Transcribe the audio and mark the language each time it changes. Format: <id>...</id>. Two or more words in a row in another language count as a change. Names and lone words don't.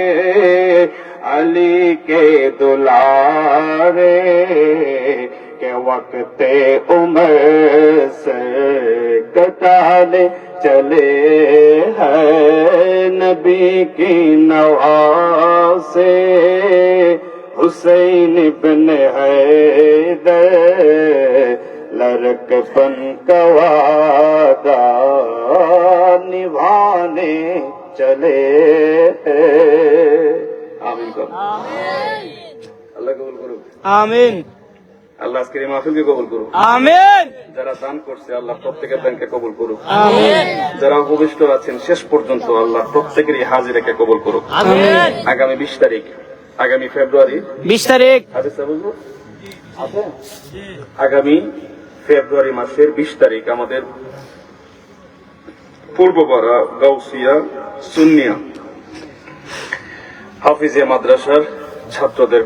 <ur>علی کے دلارے کہ وقت عمر سے کٹانے چلے ہیں نبی کی نوا سے حسین بن حیدر لڑکپن کا وعدہ نبھانے چلے آمین کرو اللہ قبول کرو آمین</ur> <bn>আল্লাহ আজকের এই মাহফিলকে কবুল করুক আমিন যারা দান করছে আল্লাহ প্রত্যেকের দানকে কবুল করুক আমিন যারা উপবিষ্ট আছেন শেষ পর্যন্ত আল্লাহ প্রত্যেকেরই হাজিরাকে কবুল করুক আমিন আগামী 20 তারিখ আগামী ফেব্রুয়ারি 20 তারিখ হাদিস বুঝবো আছে আগামী ফেব্রুয়ারি মাসের 20 তারিখ আমাদের পূর্বপাড়া গাউসিয়া সুন্নিয়া হাফিজিয়া মাদ্রাসার ছাত্রদের</bn>